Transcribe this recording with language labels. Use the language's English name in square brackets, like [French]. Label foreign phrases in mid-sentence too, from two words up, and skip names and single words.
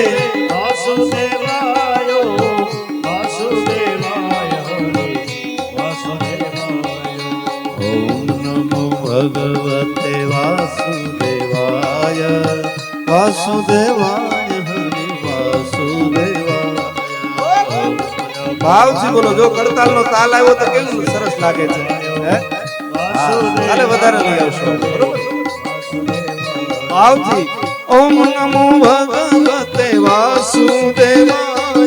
[Sanskrit] वासुदेवाय वासुदेवाय हरे वासुदेवाय। ओम नमो भगवते वासुदेवाय वासुदेवाय हरि वासुदेवाय। [Gujarati] ભાવથી બોલો, જો કડતાલ નો તાલ આવ્યો તો કેવું સરસ લાગે છે હે? કાલે વધારે લઈ આવશો બરોબર ભાવથી। [Sanskrit] ओम नमो भगवते वासुदेवाय